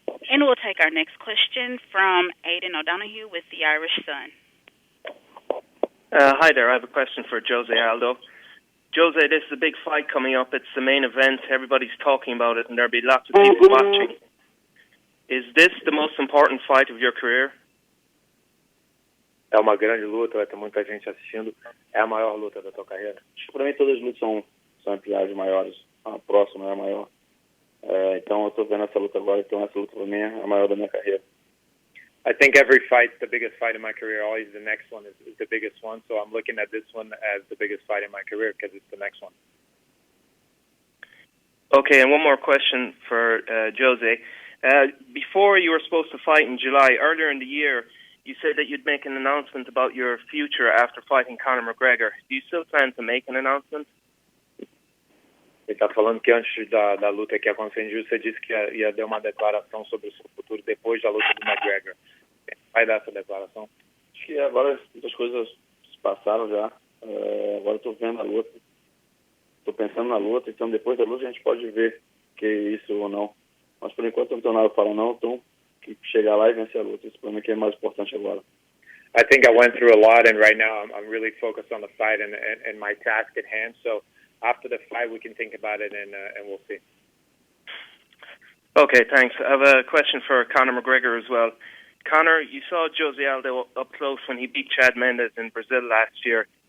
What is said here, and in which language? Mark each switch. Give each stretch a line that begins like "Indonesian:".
English: And we'll take our next question from Aidan O'Donoghue with the Irish Sun. Hi there. I have a question for Jose Aldo. Jose, this is a big fight coming up. It's the main event. Everybody's talking about it, and there'll be lots of people watching. Is this the most important fight of your career?
Portuguese: É uma grande luta, vai ter muita gente assistindo. É a maior luta da tua carreira? Para mim, todas as lutas são ampliadas maiores. A próxima é a maior. Então, eu estou vendo essa luta agora. Então, essa luta para mim é a maior da minha carreira.
English: I think every fight, the biggest fight in my career, always the next one is the biggest one. So I'm looking at this one as the biggest fight in my career because it's the next one. Okay, and one more question for Jose. Before you were supposed to fight in July, earlier in the year, you said that you'd make an announcement about your future after fighting Conor McGregor. Do you still plan to make an announcement?
Portuguese: Ele está falando que antes da luta que ia acontecer em julho, você disse que ia dar uma declaração sobre o seu futuro depois da luta do McGregor. Vai dar essa declaração? Acho que agora as coisas se passaram já. Agora estou vendo a luta. Estou pensando na luta, então depois da luta a gente pode ver que isso ou não. Mas por enquanto não tenho nada para falar não, então que chegar lá e vencer a luta. Isso para mim que é mais importante agora.
English: I think I went through a lot, and right now I'm really focused on the fight and my task at hand. So after the fight, we can think about it, and we'll see. Okay, thanks. I have a question for Conor McGregor as well. Conor, you saw Jose Aldo up close when he beat Chad Mendes in Brazil last year.